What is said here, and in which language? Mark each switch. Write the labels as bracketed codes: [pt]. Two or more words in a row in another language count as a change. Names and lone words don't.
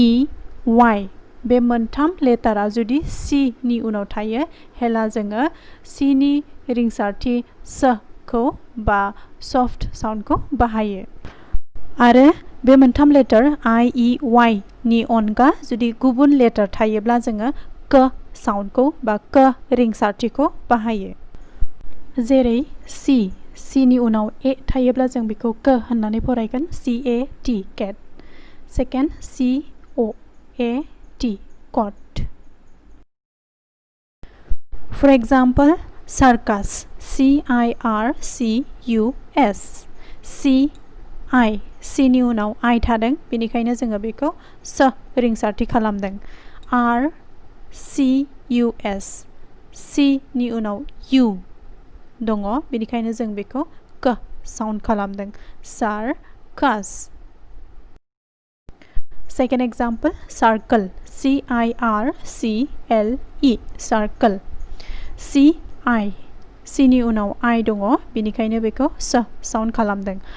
[brx] Y बे मोनथाम लेटारा जुदि C नि उनाव थायो हेला जोङो C नि रिंसारथि स खौ बा [en] soft soundkhou [brx] बाहायो आरो बे मोनथाम लेटार I, E, Y नि अनगा जुदि गुबुन लेटार थायोब्ला जोङो क साउन्डखौ बा क रिंसारथिखौ बाहायो जेरै C नि उनाव ए थायोब्ला जों बेखौ क होननानै फरायगोन [en] CAT cat [brx] सेकेन्ड [en] COAT cot for example circus CIRCUS [brx] C नि उनाव I थादों बेनिखायनो जोङो बेखौ स रिंसारथि खालामदों RCUS C नि उनाव U दङ बेनिखायनो जों बेखौ क साउन्ड खालामदों सार्कास [en] second example circle CIRCLE circle [brx] C नि उनाव I दङ बेनिखायनो बेखौ स साउन्ड खालामदों